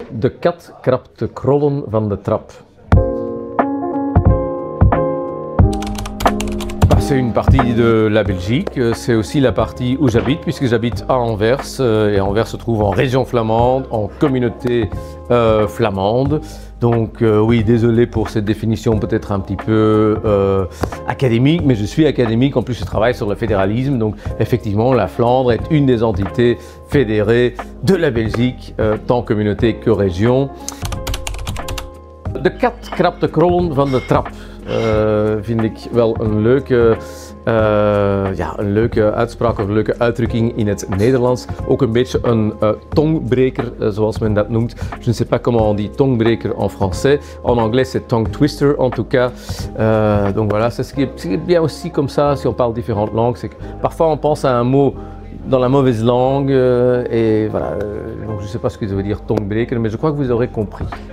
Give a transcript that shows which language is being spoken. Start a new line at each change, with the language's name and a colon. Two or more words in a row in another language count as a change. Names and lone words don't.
Dutch: De kat krabt de krollen van de trap.
French: C'est une partie de la Belgique, c'est aussi la partie où j'habite, puisque j'habite à Anvers, et Anvers se trouve en région flamande, en communauté flamande. Donc oui, désolé pour cette définition peut-être un petit peu académique, mais je suis académique, en plus je travaille sur le fédéralisme, donc effectivement la Flandre est une des entités fédérées de la Belgique, tant communauté que région.
Dutch: De kat krabt de krollen van de trap. Vind ik wel een leuke uitspraak of een leuke uitdrukking in het Nederlands. Ook een beetje een tongbreker, zoals men dat noemt.
French: Je ne sais pas comment on dit tongbreker en français. En anglais, c'est
English: tongue twister
French: en tout cas. Donc voilà, c'est ce qui est bien aussi comme ça si on parle différentes langues. C'est que parfois on pense à un mot dans la mauvaise langue et voilà. Donc je ne sais pas ce que ça veut dire tongbreker, mais je crois que vous aurez compris.